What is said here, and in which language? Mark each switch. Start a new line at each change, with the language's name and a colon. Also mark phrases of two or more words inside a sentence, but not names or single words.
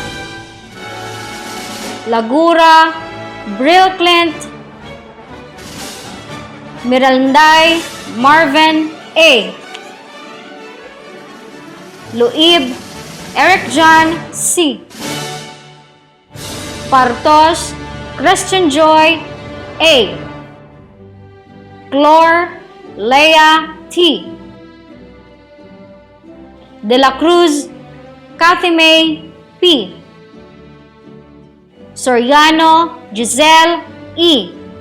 Filipino: Lagura Brill Clint Miranday Marvin A. Luib Eric John C. Partos Christian Joy A. Clor Leah T. De la Cruz Cathy May P. Soriano Giselle E.